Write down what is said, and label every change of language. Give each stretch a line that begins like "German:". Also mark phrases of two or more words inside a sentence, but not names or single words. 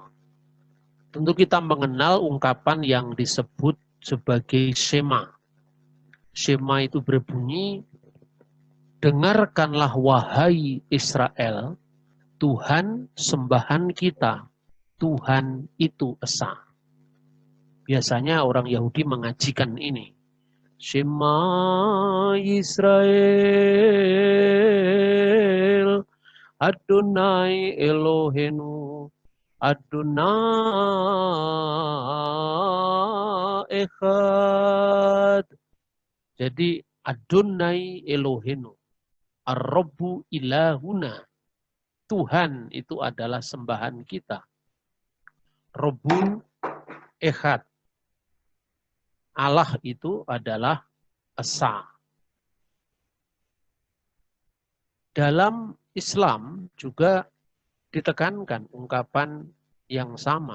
Indonesian: Tentu kita mengenal ungkapan yang disebut sebagai Shema. Shema itu berbunyi, dengarkanlah wahai Israel, Tuhan sembahan kita, Tuhan itu esa. Biasanya orang Yahudi mengajikan ini.
Hebrew: שמע ישראל, אדוני אלוהינו, אדוני אחד.
Indonesian: Jadi
Hebrew: אדוני אלוהינו,
Arabic: الرب إلهنا.
Indonesian: Tuhan itu adalah sembahan kita.
Arabic: Rabbun Echad.
Indonesian: Allah itu adalah Esa. Dalam Islam juga ditekankan ungkapan yang sama.